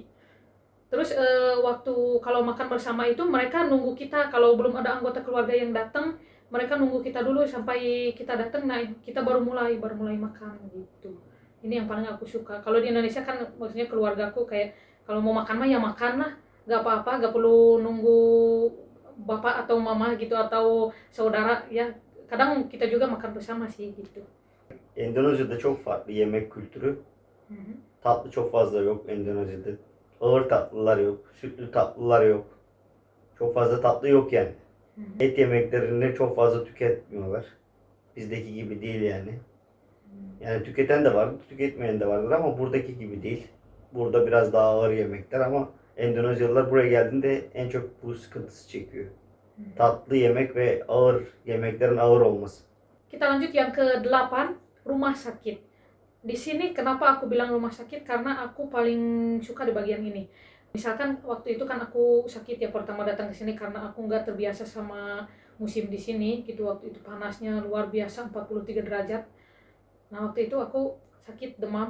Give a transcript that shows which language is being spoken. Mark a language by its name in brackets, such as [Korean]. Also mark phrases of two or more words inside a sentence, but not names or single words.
[Indonesian] Terus waktu kalau makan bersama itu mereka nunggu kita, kalau belum ada anggota keluarga yang datang, mereka nunggu kita dulu sampai kita datang, nah kita baru mulai makan gitu. Ini yang paling aku suka. Kalau di Indonesia kan maksudnya keluargaku kayak kalau mau makan mah ya makan lah, nggak apa-apa, nggak perlu nunggu bapak atau mama gitu atau saudara ya. Kadang kita juga makan bersama sih gitu. [Turkish] Endonezya'da çok farklı yemek kültürü. Tatlı çok fazla yok Endonezya'da. Ağır tatlılar yok, sütlü tatlılar yok. Çok fazla tatlı yok yani. Et yemeklerini çok fazla tüketmiyorlar. Bizdeki gibi değil yani. Yani tüketen de vardır, tüketmeyen de vardır ama buradaki gibi değil. Burada biraz daha ağır yemekler ama Endonezyalılar buraya geldiğinde en çok bu sıkıntısı çekiyor. Tatlı yemek ve ağır yemeklerin ağır olması. [Indonesian] Kita lanjut yang ke-8, rumah sakit. Di sini kenapa aku bilang rumah sakit? Karena aku paling suka di bagian ini. Misalkan waktu itu kan aku sakit ya pertama datang ke sini karena aku nggak terbiasa sama musim di sini gitu. Waktu itu panasnya luar biasa 43 derajat. Nah, waktu itu aku sakit demam.